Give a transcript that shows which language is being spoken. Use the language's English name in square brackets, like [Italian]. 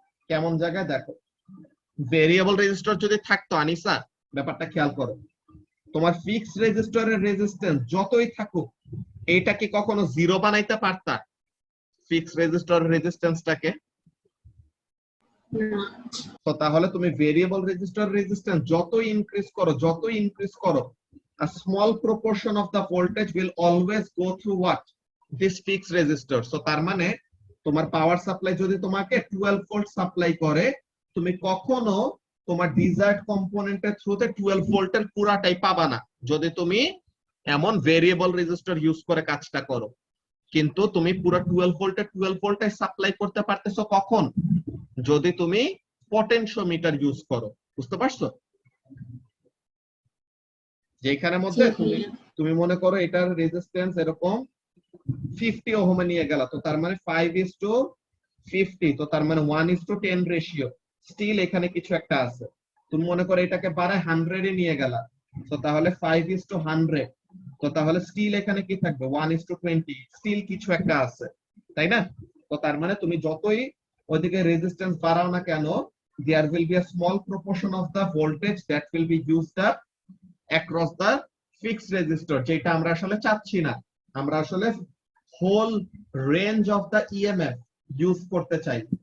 [Bangla] কেমন জায়গায় দেখো, ভেরিয়েবল রেজিস্টর যদি থাকতো আনিসা, ব্যাপারটা খেয়াল করো, তোমার ফিক্সড রেজিস্টরের রেজিস্ট্যান্স যতই থাকুক, এইটা কি কখনো 0 বানাইতে পারতা ফিক্সড রেজিস্টর রেজিস্ট্যান্সটাকে? না। তো তাহলে তুমি ভেরিয়েবল রেজিস্টর রেজিস্ট্যান্স যতই ইনক্রিজ করো, [English] a small proportion of the voltage will always go through what, this fixed resistor. [Bangla] So তার মানে তোমার পাওয়ার সাপ্লাই যদি তোমাকে 12 ভোল্ট সাপ্লাই করে, তুমি কখনো তোমার ডিজায়ার্ড কম্পোনেন্টের থ্রুতে 12 ভোল্টের পুরাটাই পাবা না, যদি তুমি এমন ভেরিয়েবল রেজিস্টর ইউজ করে কাজটা করো। কিন্তু তুমি পুরো 12 ভোল্টে সাপ্লাই করতে পারতেছো কখন, যদি তুমি পটেনশিওমিটার ইউজ করো। বুঝতে পারছো? যেখানে মধ্যে তুমি মনে করো এটার রেজিস্ট্যান্স এরকম 50 ওহমে নিয়ে গেল, তো তার মানে 5:50, তো তার মানে 1:10 রেশিও, স্টিল এখানে কিছু একটা আছে। তুমি মনে করো এটাকে বাড়ায় 100 এ নিয়ে গেলা, তো তাহলে 5:100, তো তাহলে স্টিল এখানে কি থাকবে 1:20, স্টিল কিছু একটা আছে, তাই না? তো তার মানে তুমি যতই ওইদিকে রেজিস্ট্যান্স বাড়াও না কেন, [English] there will be a small proportion of the voltage that will be used up across the fixed resistor, [Bangla] যেটা আমরা আসলে চাচ্ছি না। আমরা আসলে whole range of the EMF use করতে চাই।